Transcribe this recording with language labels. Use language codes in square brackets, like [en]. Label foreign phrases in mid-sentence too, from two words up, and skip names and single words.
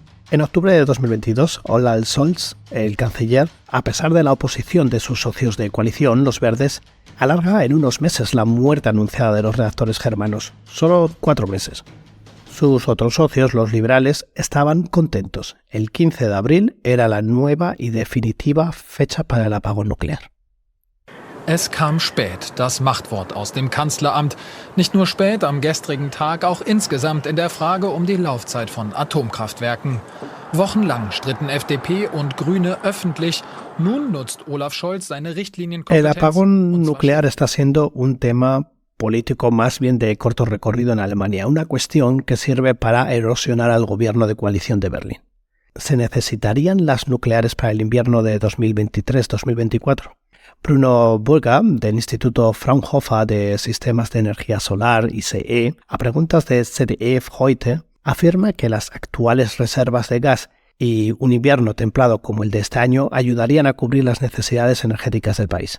[es] En octubre de 2022, Olaf Scholz, el canciller, a pesar de la oposición de sus socios de coalición, los verdes, alarga en unos meses la muerte anunciada de los reactores germanos, solo 4 meses. Sus otros socios, los liberales, estaban contentos. El 15 de abril era la nueva y definitiva fecha para el apagón nuclear. [de] Es kam spät, das Machtwort aus dem Kanzleramt. Nicht nur spät am gestrigen Tag, auch insgesamt in der Frage um die Laufzeit von Atomkraftwerken. Wochenlang stritten FDP und Grüne öffentlich. Nun nutzt Olaf Scholz seine Richtlinienkompetenz. [es] El apagón nuclear está siendo un tema político más bien de corto recorrido en Alemania, una cuestión que sirve para erosionar al gobierno de coalición de Berlín. ¿Se necesitarían las nucleares para el invierno de 2023-2024? Bruno Burger, del Instituto Fraunhofer de Sistemas de Energía Solar, ICE, a preguntas de ZDF Heute, afirma que las actuales reservas de gas y un invierno templado como el de este año ayudarían a cubrir las necesidades energéticas del país.